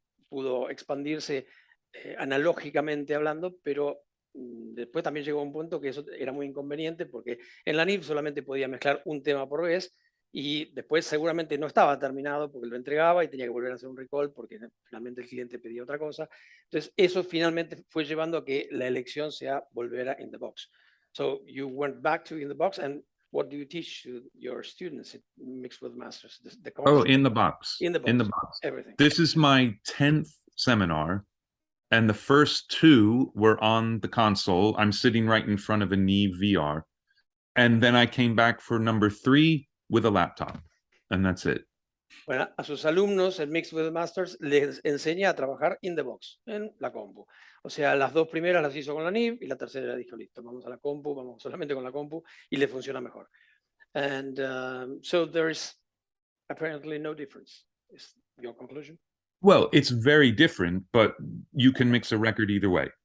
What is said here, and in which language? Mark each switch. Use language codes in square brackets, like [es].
[es] pudo expandirse analógicamente hablando, pero después también llegó a un punto que eso era muy inconveniente, porque en la NIV solamente podía mezclar un tema por vez, y después seguramente no estaba terminado porque lo entregaba y tenía que volver a hacer un recall porque finalmente el cliente pedía otra cosa. Entonces eso finalmente fue llevando a que la elección sea volver a [en] in the box. So you went back to in the box, and what do you teach to your students mixed with masters? The concept? In the box. In the box. In the box. Everything. This is my 10th seminar, and the first two were on the console. I'm sitting right in front of a Neve VR. And then I came back for number 3 with a laptop, and that's it. [es] Bueno, a sus alumnos, el Mixed with Masters les enseña a trabajar [en] in the box, [es] en la compu. O sea, las dos primeras las hizo con la NIV y la tercera dijo, listo, vamos a la compu, vamos solamente con la compu y le funciona mejor. [en] And so there is apparently no difference. Is your conclusion? Well, it's very different, but you can mix a record either way.